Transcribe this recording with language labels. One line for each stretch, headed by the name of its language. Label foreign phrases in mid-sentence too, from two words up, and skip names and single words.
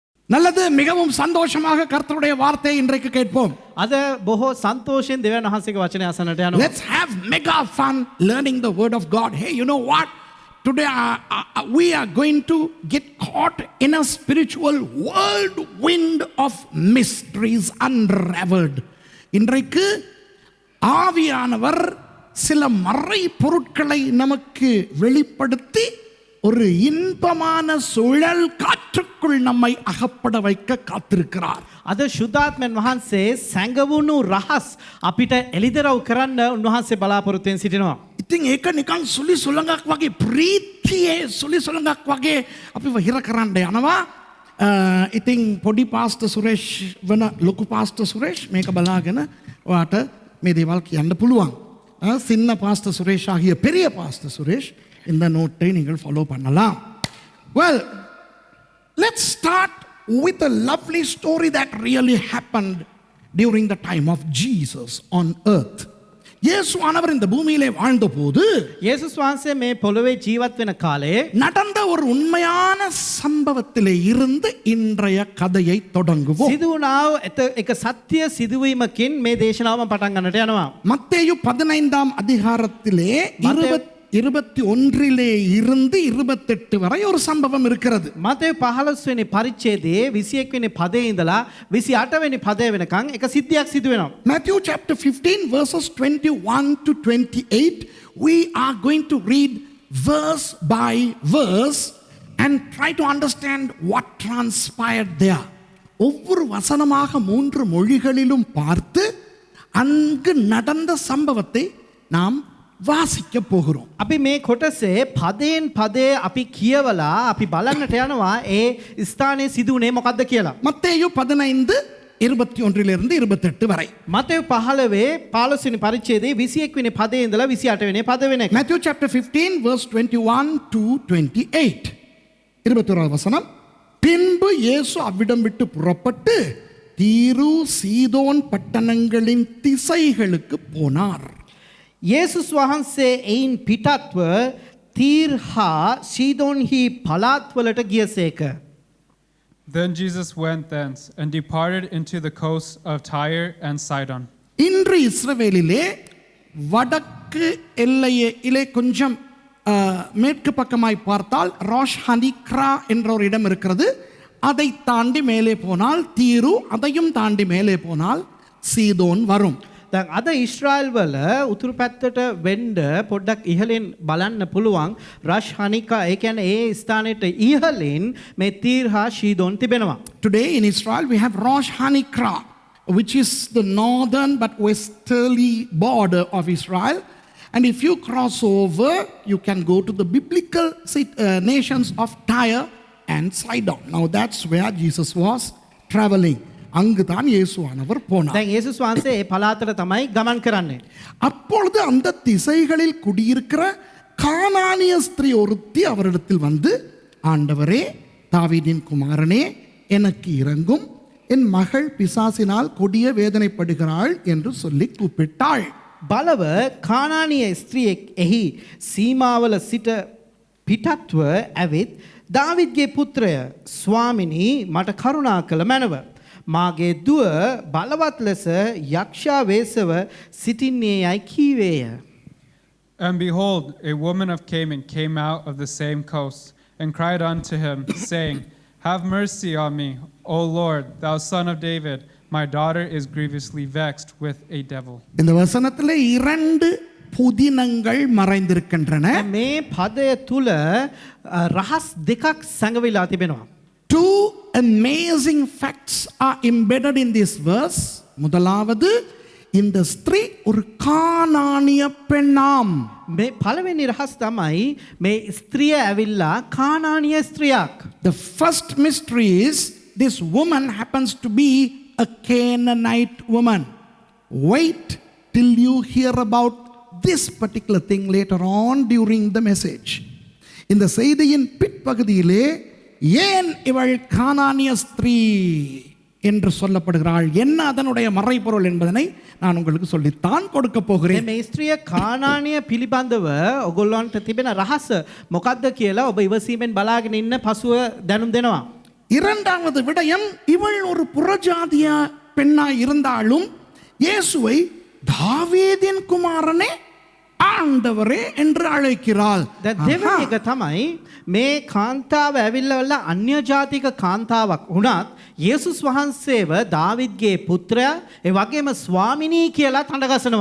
Tamil: நல்லது, மிகவும் சந்தோஷமாக கர்த்தருடைய வார்த்தையை இன்றைக்கு கேட்போம்.
Sinhala: අද බොහෝ සන්තෝෂයෙන් දෙවියන් වහන්සේගේ වචනය අසන්නට යනවා.
English: Let's have mega fun learning the word of God. Hey, you know what? Today we are going to get caught in a spiritual whirlwind of mysteries unraveled.
Tamil: இன்றைக்கு ஆவியானவர் சில மறை பொருட்களை நமக்கு வெளிப்படுத்தி ஒரு இன்பமான சுழல் காற்றுக்குள் நம்மை அகப்பட வைக்க காத்திருக்கிறார்.
Sinhala: අද ශුද්ධාත්මයන් වහන්සේ සැඟවුණු රහස් අපිට එළිදරව් කරන්න උන්වහන්සේ බලාපොරොත්තුෙන් සිටිනවා. ඉතින් ඒක නිකන් සුලි සුළඟක් වගේ, ප්‍රීතියේ සුලි සුළඟක් වගේ අපිව හිර කරන්න යනවා. ඉතින් පොඩි පාස්ටර් සුරේෂ් වන ලොකු පාස්ටර් සුරේෂ් මේක බලාගෙන ඔයාට මේ දේවල් කියන්න පුළුවන්.
Tamil: சின்ன பாஸ்டர் சுரேஷ் ஆகிய பெரிய பாஸ்டர் சுரேஷ் இந்த நோட்டை நீங்கள் ஃபாலோ பண்ணலாம்.
English: Well, let's start with a lovely story that really happened during the time of Jesus on earth.
Tamil: இயேசுவானவர் இந்த பூமியிலே வாழ்ந்தபோது
Sinhala: යේසුස් වහන්සේ මේ පොළොවේ ජීවත් වෙන කාලේ
Tamil: நடந்த ஒரு உண்மையான சம்பவத்திலே இருந்து இன்றைய கதையை தொடங்குவோம்.
Sinhala: සිදු වුණා එක සත්‍ය සිදුවීමකින් මේ දේශනාවම පටන් ගන්නට යනවා.
Tamil: மத்தேயு 15ஆம் அதிகாரத்திலே 21 இருந்து 28 வரை ஒரு சம்பவம் இருக்கிறது.
Sinhala: මතේ 15 වෙනි පරිච්ඡේදයේ 21 වෙනි පදයේ ඉඳලා 28 වෙනි පදය වෙනකන් එක සිද්ධියක් සිදු වෙනවා.
English: Matthew chapter 15 verses 21 to 28, we are going to read verse by verse and try to understand what transpired there.
Tamil: ஒவ்வொரு வசனமாக 3 மொழிகளிலும் பார்த்து அங்கு நடந்த சம்பவத்தை நாம் வாசிக்க போகிறோம்.
Sinhala: අපි මේ කොටසේ පදයෙන් පදේ අපි කියවලා අපි බලන්නට යනවා ඒ ස්ථානයේ සිදු වුණේ මොකක්ද කියලා.
Tamil: மத்தேயு 15 21 இருந்து 28 வரை.
Sinhala: මතේයු 15 වෙනි පරිච්ඡේදයේ 21 වෙනි පදේ ඉඳලා 28 වෙනි පද වෙනකන්.
English: Matthew chapter 15 verse 21 to 28.
Tamil: 21 வசனம். பின்பு இயேசு அவ்விடம் விட்டு புறப்பட்டு தீரு சீதோன் பட்டணங்களின் திசைகளுக்கு போனார்.
Sinhala: යේසුස් වහන්සේ එයින් පිටත්ව තීර් හා සීදෝන්හි පළාත්වලට ගියසේක.
English: Then Jesus went thence and departed into the coasts of Tyre and Sidon.
Tamil: இன்று இஸ்ரவேலிலே வடக்கு எல்லையிலே கொஞ்சம் மேற்கு பக்கமாய் பார்த்தால் ராஷ் ஹனிக்ரா என்ற ஒரு இடம் இருக்கிறது. அதை தாண்டி மேலே போனால் தீரு, அதையும் தாண்டி மேலே போனால் சீதோன் வரும்.
Sinhala: දැන් අද ඊශ්‍රායල් වල උතුරු පැත්තට වෙන්න පොඩ්ඩක් ඉහළින් බලන්න පුළුවන් රෂ් හනිකා, ඒ කියන්නේ ඒ ස්ථානෙට ඉහළින් මේ තීර් හා සීදෝන් තිබෙනවා.
English: Today in Israel we have Rosh Hanikra, which is the northern but westerly border of Israel, and if you cross over you can go to the biblical nations of Tyre and Sidon. Now that's where Jesus was traveling.
Tamil: அங்குதான் இயேசுவானவர் போனார்.
Sinhala: දැන් යේසුස් වහන්සේ ඒ පළාතට තමයි ගමන් කරන්නේ.
Tamil: அப்பொழுது அந்த திசைகளில் குடியிருக்கிற கானானிய ஸ்திரீ ஒருத்தி அவரிடத்தில் வந்து, ஆண்டவரே, தாவீதின் குமாரனே, எனக்கு இரங்கும், என் மகள் பிசாசினால் கொடிய வேதனைப்படுகிறாள் என்று சொல்லி கூப்பிட்டாள்.
Sinhala: බලව කානානීය ස්ත්‍රියෙක් එහි සීමාවල සිට පිටත්ව ඇවිත් දාවිද්ගේ පුත්‍රය, ස්වාමිනී, මට කරුණා කළ මැනව. මාගේ දුව බලවත් ලෙස යක්ෂා වේසව සිටින්නේ යයි කීවේය.
English: And behold, a woman of Canaan came out of the same coast and cried unto him, saying, Have mercy on me, O Lord, thou son of David. My daughter is grievously vexed with a devil.
Tamil: இந்த வசனத்திலே 2 புதினங்கள் மறைந்திருக்கின்றன.
Sinhala: මේ පදය තුල රහස් දෙකක් සැඟවිලා තිබෙනවා.
English: 2 amazing facts are embedded in this verse.
Tamil: முதலாவது, இந்த ஸ்திரீ ஒரு கானானிய பெண்ணாம்.
Sinhala: මේ පළවෙනි රහස් තමයි මේ ස්ත්‍රිය ඇවිල්ලා කානානීය ස්ත්‍රියක්.
English: The first mystery is this woman happens to be a Canaanite woman. Wait till you hear about this particular thing later on during the message.
Tamil: இந்த செய்தியின் பிற்பகுதியிலே ஏன் இவள் கானானிய ஸ்திரீ என்று சொல்லப்படுகிறாள், என்ன அதனுடைய மறைபொருள் என்பதனை நான் உங்களுக்கு சொல்லித்தான் கொடுக்க போகிறேன்.
Sinhala: මේ ස්ත්‍රිය කානානීය පිළිබඳව ඔයගොල්ලන්ට තිබෙන රහස මොකක්ද කියලා ඔබ ඉවසීමෙන් බලාගෙන ඉන්න පසුව දැනුම් දෙනවා.
Tamil: இரண்டாவது விடயம், இவள் ஒரு புறஜாதிய பெண்ணாய் இருந்தாலும் இயேசுவை தாவீதின் குமாரனே ආණ්ඩවරේ என்று අழைக்கிறாள்.
Sinhala: දැන් දෙවෙනි එක තමයි මේ කාන්තාව ඇවිල්ලා අන්‍ය ජාතික කාන්තාවක් වුණත් යේසුස් වහන්සේව දාවිද්ගේ පුත්‍රයා ඒ වගේම ස්වාමිනී කියලා තඬගසනවා.